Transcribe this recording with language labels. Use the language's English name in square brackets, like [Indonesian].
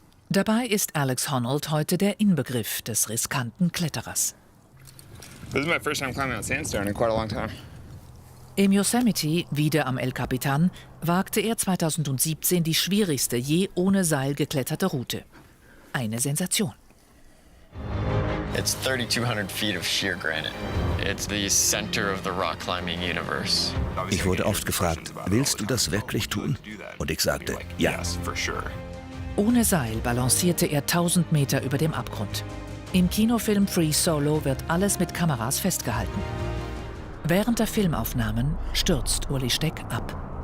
[German] Dabei ist Alex Honnold heute der Inbegriff des riskanten Kletterers. Im Yosemite, wieder am El Capitan, wagte er 2017 die schwierigste je ohne Seil gekletterte Route. Eine Sensation. [English] It's 3,200 feet of sheer granite. It's the center of the rock climbing universe. [German] Ich wurde oft gefragt, willst du das wirklich tun? Und ich sagte, ja. Ohne Seil balancierte er 1000 Meter über dem Abgrund. Im Kinofilm Free Solo wird alles mit Kameras festgehalten. Während der Filmaufnahmen stürzt Uli Steck ab.